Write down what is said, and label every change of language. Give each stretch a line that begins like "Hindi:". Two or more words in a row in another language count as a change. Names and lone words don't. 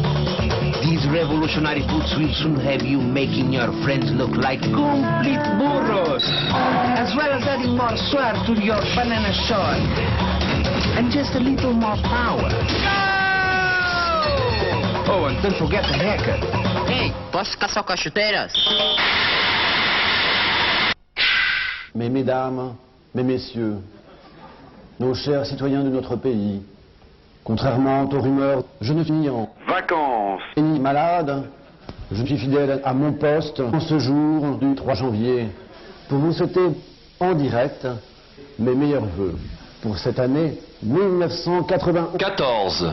English: These revolutionary boots will soon have you making your friends look like complete burros, as well as adding more swag to your banana short, and just a little more power. Go! Oh, and don't forget the haircut.
Portuguese: Hey, posso ficar só com as chuteiras?
French: Mais mesdames, mes messieurs, nos chers citoyens de notre pays, contrairement aux rumeurs, je ne suis ni en vacances ni malade. Je suis fidèle à mon poste en ce jour du 3 janvier pour vous souhaiter en direct mes meilleurs vœux pour cette année 1994.